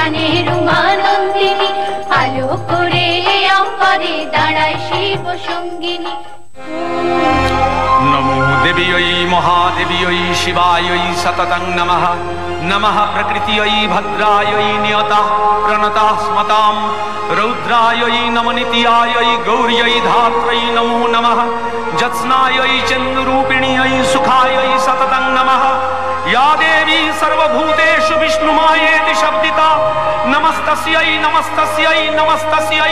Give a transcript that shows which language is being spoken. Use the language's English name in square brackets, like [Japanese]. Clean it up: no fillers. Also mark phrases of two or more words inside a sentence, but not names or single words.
[Bangla] প্রাণের উমানন্দিনী আলো করে অম্বরে দাঁড়ায় শিব সঙ্গিনী [Sanskrit] नमो देव्यै महादेव्यै शिवायै सततं नमः नमः प्रकृत्यै भद्रायै नियतः प्रणतः स्मतां रौद्रायै नमनित्यायै गौर्यै धात्रै नमो नमः जत्स्नायै चन्द्ररूपिण्यै सुखायै सततं नमः या देवी सर्वभूतेषु विष्णुमायेति शब्दिता नमस्तस्यै नमस्तस्यै नमस्तस्यै